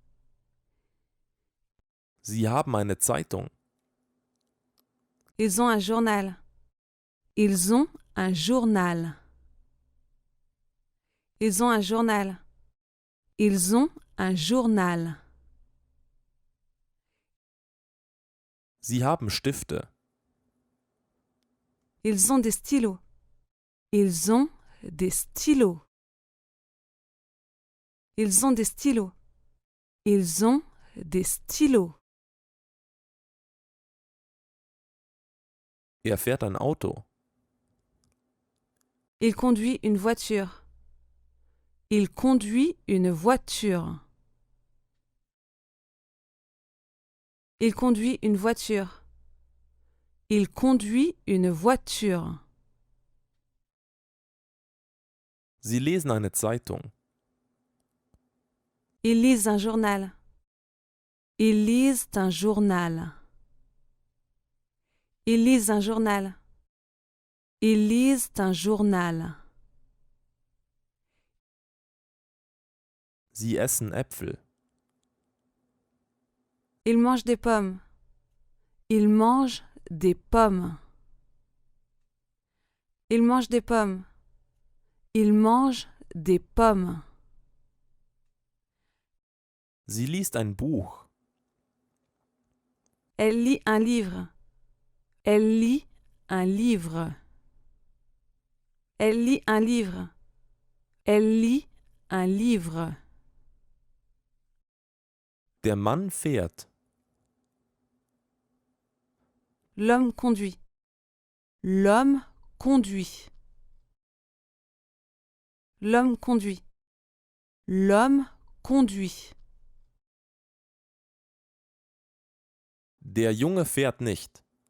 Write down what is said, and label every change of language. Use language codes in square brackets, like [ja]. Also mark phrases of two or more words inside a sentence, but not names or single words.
[de] Sie haben eine Zeitung. [fr] Ils ont un journal. Ils ont un journal. Ils ont un journal. Ils ont un journal. [de] Sie haben Stifte. [fr] Ils ont des stylos. Ils ont des stylos. Ils ont des stylos. Ils ont des stylos. [de] Er fährt ein Auto. [fr] Il conduit une voiture. Il conduit une voiture. Il conduit une voiture. Il conduit une voiture. [de] Sie lesen eine Zeitung. [fr] Ils lisent un journal. Ils lisent un journal. Ils lisent un journal. Ils lisent un journal. [de] Sie essen Äpfel. [fr] Ils mangent des pommes. Ils mangent des pommes. Ils mangent des pommes. Ils mangent des pommes. [de] Sie liest ein Buch. [fr] Elle lit un livre. Elle lit un livre. Elle lit un livre. Elle lit un livre. [de] Der Mann fährt. [fr] L'homme conduit. L'homme conduit. L'homme conduit. L'homme conduit. [de] Der Junge fährt nicht.